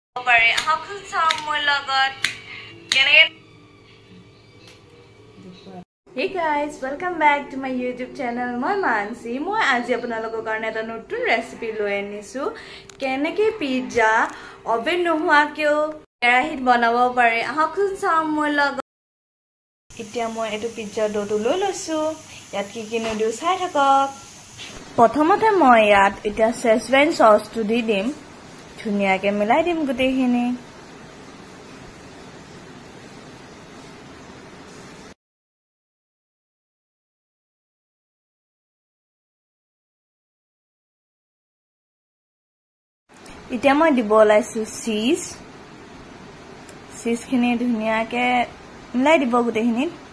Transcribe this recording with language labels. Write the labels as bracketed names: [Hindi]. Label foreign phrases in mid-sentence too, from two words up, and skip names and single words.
[English] Hey guys, welcome back to my YouTube channel. [Assamese] মই মানসী, মই আজি আপোনালোকৰ কাৰণে এটা নতুন ৰেচিপি লৈ আনিছোঁ. কেনেকৈ পিজ্জা অভেন নোহোৱাকৈও কেৰাহীত বনাব পাৰে. আহকচোন চাম মোৰ লগত. এতিয়া মই এটা পিজ্জা দটো লৈ লৈছোঁ. যাত কি কি নুডলছ চাই থাকক। প্ৰথমতে মই যাত এতিয়া [English] Szechuan sauce [Assamese] টো দি দিম. ধুনীয়াকৈ মিলাই দিম গোটেইখিনি. এতিয়া মই দিব লাইছো চিজ চিজখিনি ধুনিয়াকে মিলাই দিব গুটেখিনি